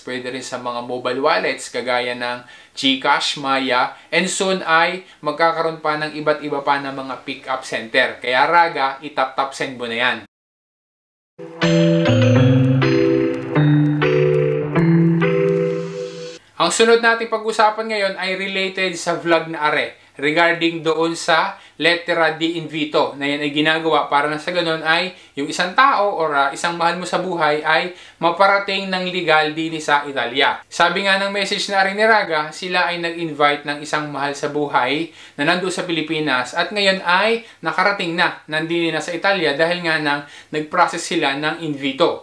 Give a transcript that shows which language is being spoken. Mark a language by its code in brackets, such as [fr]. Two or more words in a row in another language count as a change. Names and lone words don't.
[tl] Pwede rin sa mga [en] mobile wallets [tl] kagaya ng GCash, Maya, and soon ay magkakaroon pa ng iba't iba pa na mga [en] pick-up center. [tl] Kaya Raga, i-TapTap Send mo na yan. Ang sunod nating pag-usapan ngayon ay related sa vlog na regarding doon sa [it] lettera di invito [tl] na yan ay ginagawa para na sa ganun ay yung isang tao or isang mahal mo sa buhay ay maparating ng legal din sa Italia. Sabi nga ng message na ni Raga, sila ay nag-invite ng isang mahal sa buhay na nandoon sa Pilipinas at ngayon ay nakarating na, nandini na sa Italia dahil nga nang nag-process sila ng invito.